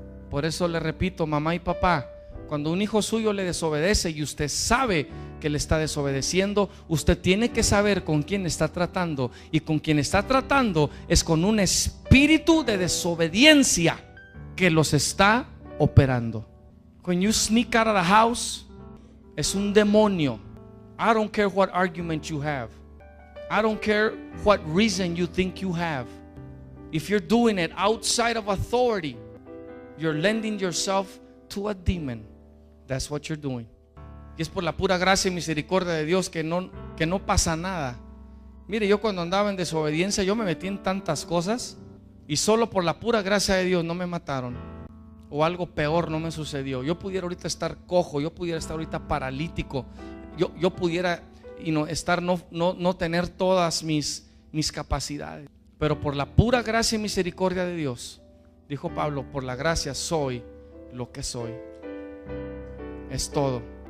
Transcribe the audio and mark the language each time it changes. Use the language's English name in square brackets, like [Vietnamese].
[Spanish] Por eso le repito, mamá y papá, cuando un hijo suyo le desobedece y usted sabe que le está desobedeciendo, usted tiene que saber con quién está tratando. Y con quien está tratando es con un espíritu de desobediencia que los está operando. [English] When you sneak out of the house, [Spanish] es un demonio. [English] I don't care what argument you have. I don't care what reason you think you have. If you're doing it outside of authority, you're lending yourself to a demon. That's what you're doing. [Spanish] Y es por la pura gracia y misericordia de Dios que no pasa nada. Mire, yo cuando andaba en desobediencia, yo me metí en tantas cosas y solo por la pura gracia de Dios no me mataron, o algo peor no me sucedió. Yo pudiera ahorita estar cojo, yo pudiera estar ahorita paralítico, yo pudiera no tener todas mis capacidades, pero por la pura gracia y misericordia de Dios, dijo Pablo, por la gracia soy lo que soy. Es todo.